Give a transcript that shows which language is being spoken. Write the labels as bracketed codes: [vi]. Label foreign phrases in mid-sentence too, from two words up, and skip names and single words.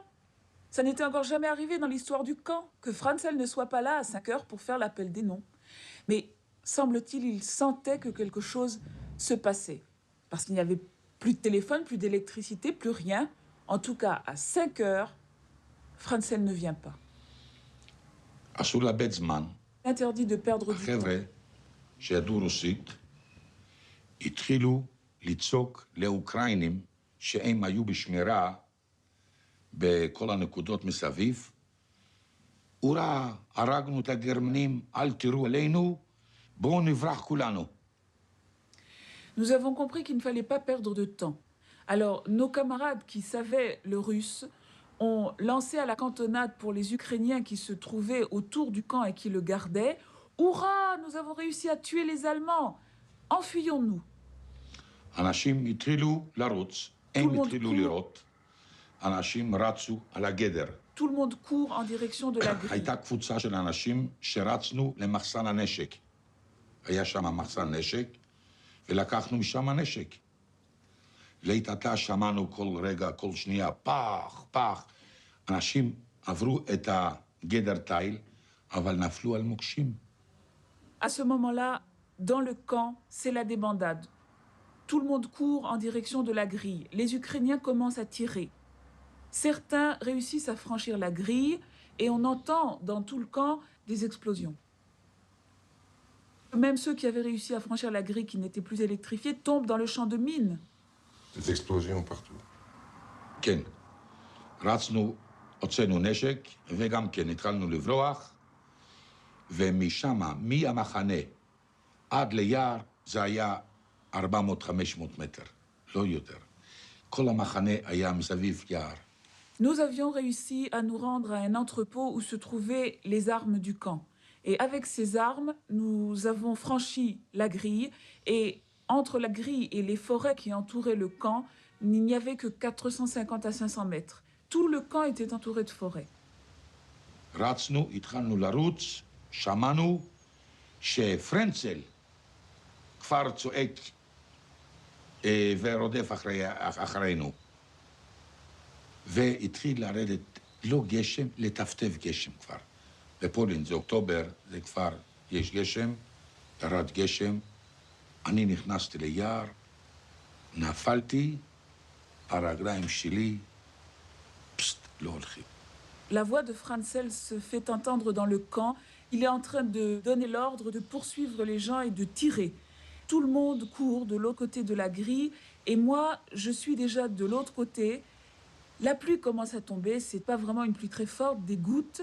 [fr] Ça n'était encore jamais arrivé dans l'histoire du camp, que Franzel ne soit pas là à 5 heures pour faire l'appel des noms. Mais, semble-t-il, il sentait que quelque chose se passait. Parce qu'il n'y avait plus de téléphone, plus d'électricité, plus rien. En tout cas, à 5 heures, Franzel ne vient pas. [he] אסור לאבד זמן. [fr] Interdit de perdre du temps. [he] החבר'ה שידעו רוסית התחילו לצעוק לאוקראינים שהם היו בשמירה בכל הנקודות מסביב. אורה, הרגנו את הגרמנים, אל תראו אלינו, בואו נברח כולנו. [fr] Nous avons compris qu'il ne fallait pas perdre de temps. Alors, nos camarades qui savaient le russe ont lancé à la cantonade pour les Ukrainiens qui se trouvaient autour du camp et qui le gardaient. « Hurrah, nous avons réussi à tuer les Allemands! Enfuyons-nous !» [he] אנשים התחילו לרוץ, הם התחילו לראות. אנשים רצו על הגדר. [fr] Tout le monde court en direction de la grille. [he] הייתה קבוצה של אנשים שרצנו למחסן הנשק. היה שם מחסן נשק, ולקחנו משם נשק. להתעתה שמענו כל רגע, כל שנייה, פח, פח. אנשים עברו את הגדר תיל, אבל נפלו על מוקשים. [fr] À ce moment-là, dans le camp, c'est la débandade. Tout le monde court en direction de la grille. Les Ukrainiens commencent à tirer. Certains réussissent à franchir la grille et on entend dans tout le camp des explosions. Même ceux qui avaient réussi à franchir la grille qui n'était plus électrifiée tombent dans le champ de mine. Des explosions partout. [he] כן. רצנו, הוצאנו נשק, וגם כן התחלנו לברוח, ומשם, מהמחנה עד ליער, זה היה 400-500 מטר, לא יותר. כל המחנה היה מסביב יער. [fr] Nous avions réussi à nous rendre à un entrepôt où se trouvaient les armes du camp. Et avec ces armes, nous avons franchi la grille. Et entre la grille et les forêts qui entouraient le camp, il n'y avait que 450 à 500 mètres. Tout le camp était entouré de forêts. [he] רצנו, התחלנו לרוץ, שמענו שפרנצל כבר צועק ורודף אחרינו. והתחיל לרדת לא גשם, לטפטף גשם כבר. בפולין זה אוקטובר, זה כבר יש גשם, ירד גשם. אני נכנסתי ליער, נפלתי, הרגליים שלי, פסט, לא הולכים. [fr] La voix de Franzel se fait entendre dans le camp. Il est en train de donner l'ordre de poursuivre les gens et de tirer. Tout le monde court de l'autre côté de la grille et moi, je suis déjà de l'autre côté. La pluie commence à tomber, c'est pas vraiment une pluie très forte, des gouttes.